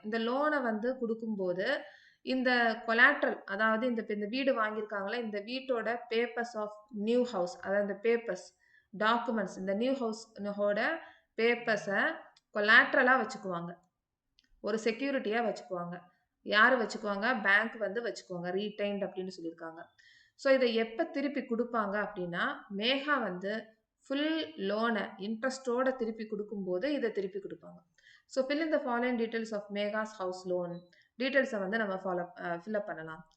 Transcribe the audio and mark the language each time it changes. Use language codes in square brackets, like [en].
[ta] இந்த லோனை வந்து கொடுக்கும்போது இந்த கொலாட்ரல், அதாவது இந்த வீடு வாங்கியிருக்காங்களே இந்த வீட்டோட பேப்பர்ஸ் ஆஃப் நியூ ஹவுஸ், அதாவது இந்த பேப்பர்ஸ் டாக்குமெண்ட்ஸ், இந்த நியூ ஹவுஸோட பேப்பர்ஸை கொலாட்ரலாக வச்சுக்குவாங்க, ஒரு செக்யூரிட்டியாக வச்சுக்குவாங்க. யார் வச்சுக்குவாங்க? பேங்க் வந்து வச்சுக்குவாங்க, ரீடைன்ட் அப்படின்னு சொல்லியிருக்காங்க. ஸோ இதை எப்போ திருப்பி கொடுப்பாங்க அப்படின்னா மேகா வந்து ஃபுல் லோனை இன்ட்ரெஸ்டோட திருப்பி கொடுக்கும்போது இதை திருப்பி கொடுப்பாங்க. [en] So fill in the following details of Megha's house loan. [ta] டீட்டெயில்ஸை வந்து நம்ம ஃபில்அப் பண்ணலாம்.